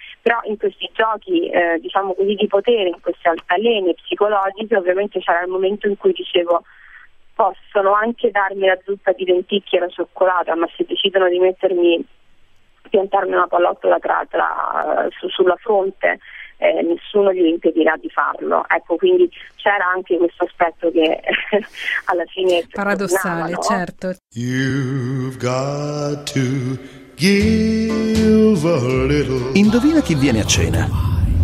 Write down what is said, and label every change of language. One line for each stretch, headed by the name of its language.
Italian: Però in questi giochi di potere, in queste altalene psicologiche, ovviamente c'era il momento in cui dicevo: possono anche darmi la zuppa di lenticchie e la cioccolata, ma se decidono di mettermi, piantarmi una pallottola sulla fronte, nessuno gli impedirà di farlo. Ecco, quindi c'era anche questo aspetto che alla fine paradossale, no? Certo.
English: You've got to give a little.
Italian: Indovina chi viene a cena.